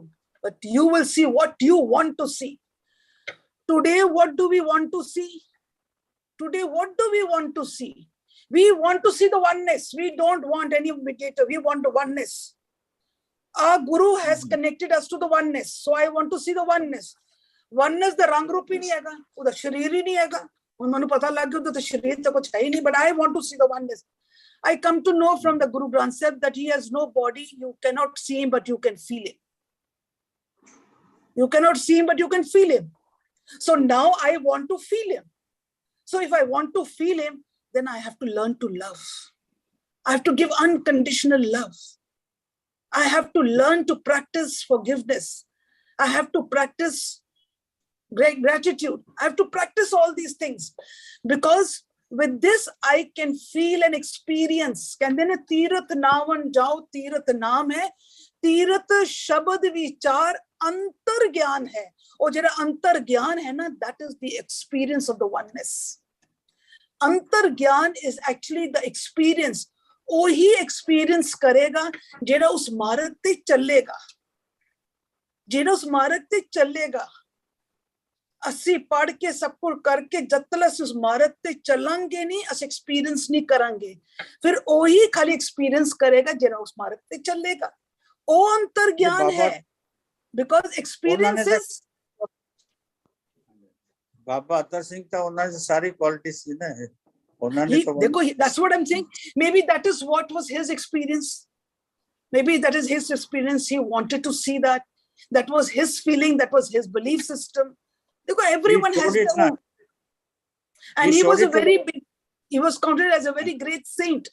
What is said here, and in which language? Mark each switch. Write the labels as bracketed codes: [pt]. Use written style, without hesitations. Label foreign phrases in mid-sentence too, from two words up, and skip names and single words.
[en] But you will see what you want to see. Today, what do we want to see? We want to see the oneness. We don't want any mediator. We want the oneness. Our Guru has connected us to the oneness. So I want to see the oneness. Oneness, the [hi] रंग रूप ही नहीं आएगा। उदा शरीर ही नहीं आएगा. मनु पता लग गया तो शरीर तो कुछ है नहीं. [en] But I want to see the oneness. I come to know from the Guru Granth Sahib that he has no body. You cannot see him, but you can feel him. You cannot see him, but you can feel him. So now I want to feel him. So if I want to feel him, then I have to learn to love. I have to give unconditional love. I have to learn to practice forgiveness. I have to practice great gratitude. I have to practice all these things. Because with this, I can feel and experience. [pa] ਕਹਿਤੇ ਨੇ ਤੀਰਥ ਨਾਵਣ ਜਾਓ, ਤੀਰਥ ਨਾਮ ਹੈ. ਤੀਰਥ ਸ਼ਬਦ ਵਿਚਾਰ ਅੰਤਰ ਗਿਆਨ ਹੈ. ਔਰ ਜਿਹੜਾ ਅੰਤਰ ਗਿਆਨ ਹੈ ਨਾ, [en] that is the experience of the oneness. [pa] ਅੰਤਰ ਗਿਆਨ [en] is actually the experience. [pa] ਓਹੀ experience ਕਰੇਗਾ ਜਿਹੜਾ ਉਸ ਮਾਰਗ ਤੇ ਚੱਲੇਗਾ. ਜਿਹੜਾ ਉਸ ਮਾਰਗ ਤੇ ਚੱਲੇਗਾ. ਅਸੀਂ ਪੜ ਕੇ ਸਭ ਕੁਝ ਕਰਕੇ ਜਦ ਤੱਕ ਅਸੀਂ ਉਸ ਮਾਰਗ ਤੇ ਚੱਲਾਂਗੇ ਨਹੀਂ ਅਸੀਂ ਐਕਸਪੀਰੀਅੰਸ ਨਹੀਂ ਕਰਾਂਗੇ ਫਿਰ ਉਹੀ ਖਾਲੀ ਐਕਸਪੀਰੀਅੰਸ ਕਰੇਗਾ ਜਿਹੜਾ ਉਸ ਮਾਰਗ ਤੇ ਚੱਲੇਗਾ ਉਹ ਅੰਤਰ ਗਿਆਨ ਹੈ [en] because experiences [pa] ਬਾਬਾ ਅਤਰ ਸਿੰਘ ਤਾਂ ਉਹਨਾਂ ਦੀ ਸਾਰੀ ਕੁਆਲਿਟੀ ਸੀ ਨਾ ਉਹਨਾਂ ਨੇ [en] ਦੇਖੋ that's what I'm saying maybe that is what was his experience maybe that is his experience he wanted to see that was his feeling that was his belief system. Everyone has their own. And he was a very big, he was counted as a very great saint.